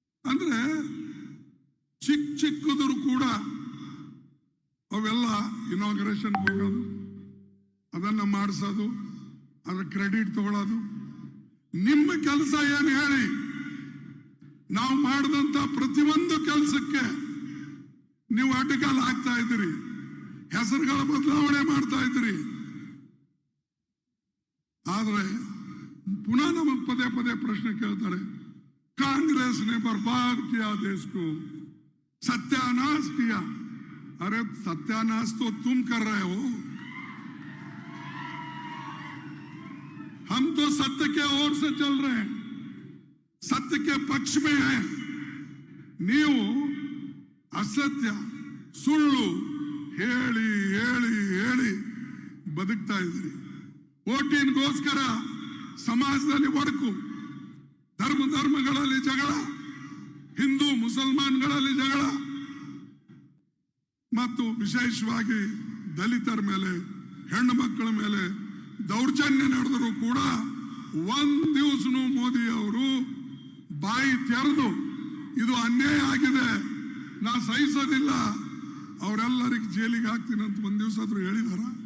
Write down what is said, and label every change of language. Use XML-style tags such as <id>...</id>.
<kn>ಅಂದ್ರೆ ಚಿಕ್ಕದ್ರು ಕೂಡ ಅವೆಲ್ಲ ಇನಾಗ್ರೇಷನ್ ಹೋಗೋದು, ಅದನ್ನ ಮಾಡಿಸೋದು, ಅದ್ರ ಕ್ರೆಡಿಟ್ ತಗೊಳ್ಳೋದು. ನಿಮ್ಮ ಕೆಲಸ ಏನು ಹೇಳಿ? ನಾವು ಮಾಡಿದಂತ ಪ್ರತಿಯೊಂದು ಕೆಲಸಕ್ಕೆ ನೀವು ಅಡ್ಡಗಾಲ ಹಾಕ್ತಾ ಇದ್ದೀರಿ, ಹೆಸರುಗಳ ಬದಲಾವಣೆ ಮಾಡ್ತಾ ಇದ್ದೀರಿ. ಆದ್ರೆ ಪುನಃ ನಮಗೆ ಪದೇ ಪದೇ ಪ್ರಶ್ನೆ ಕೇಳ್ತಾರೆ,</kn> <hi>कांग्रेस ने बर्बाद किया देश को, सत्यानाश किया। अरे सत्यानाश तो तुम कर रहे हो, हम तो सत्य के ओर से चल रहे हैं, सत्य के पक्ष में हैं।</hi> <kn>ನೀವು ಅಸತ್ಯ ಸುಳ್ಳು ಹೇಳಿ ಹೇಳಿ ಹೇಳಿ ಬದುಕ್ತಾ ಇದ್ರಿ. ಓಟಿನ್ಗೋಸ್ಕರ ಸಮಾಜದಲ್ಲಿ ಒಡಕು, ಧರ್ಮಗಳಲ್ಲಿ ಜಗಳ, ಹಿಂದೂ ಮುಸಲ್ಮಾನ್ಗಳಲ್ಲಿ ಜಗಳ, ಮತ್ತು ವಿಶೇಷವಾಗಿ ದಲಿತರ ಮೇಲೆ, ಹೆಣ್ಣು ಮಕ್ಕಳ ಮೇಲೆ ದೌರ್ಜನ್ಯ ನಡೆದರೂ ಕೂಡ ಒಂದ್ ದಿವಸನೂ ಮೋದಿ ಅವರು ಬಾಯಿ ತೆರೆದು ಇದು ಅನ್ಯಾಯ ಆಗಿದೆ, ನಾ ಸಹಿಸೋದಿಲ್ಲ, ಅವರೆಲ್ಲರಿಗೆ ಜೈಲಿಗೆ ಹಾಕ್ತೀನಿ ಅಂತ ಒಂದ್ ದಿವಸ ಆದ್ರೂ ಹೇಳಿದಾರ?</kn>